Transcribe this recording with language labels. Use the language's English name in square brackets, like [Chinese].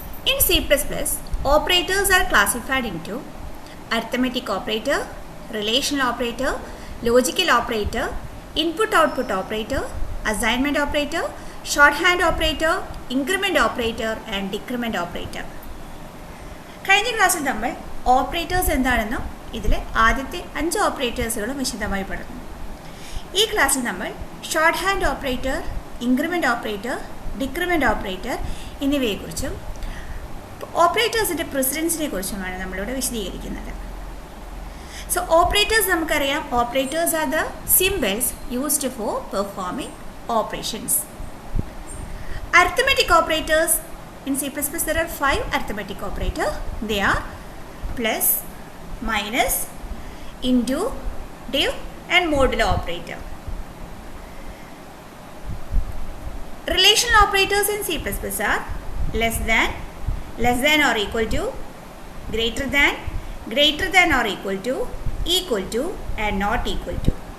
[English] In C++, operators are classified into arithmetic operator, relational operator, logical operator, input-output operator, assignment operator, shorthand operator, increment operator and decrement operator. [Malayalam] കഴിഞ്ഞ ക്ലാസ്സിൽ നമ്മൾ operators എന്താണെന്നും ഇതിലെ ആദ്യത്തെ 5 ഓപ്പറേറ്റേഴ്സുകളും വിശദമായി പഠിച്ചു. ഈ ക്ലാസ്സിൽ നമ്മൾ short hand operator, increment operator, decrement operator എന്നിവയെക്കുറിച്ചും ഓപ്പറേറ്റേഴ്സിൻ്റെ പ്രിസിഡൻസിനെ കുറിച്ചുമാണ് നമ്മളിവിടെ വിശദീകരിക്കുന്നത്. [English] so operators [Malayalam] നമുക്കറിയാം, [English] Operators are the symbols used for performing operations. Arithmetic operators in C++, there are 5 arithmetic operators. They are plus, minus, into, div and modulo operator. Relational operators in C++ are less than or equal to, greater than or equal to and not equal to.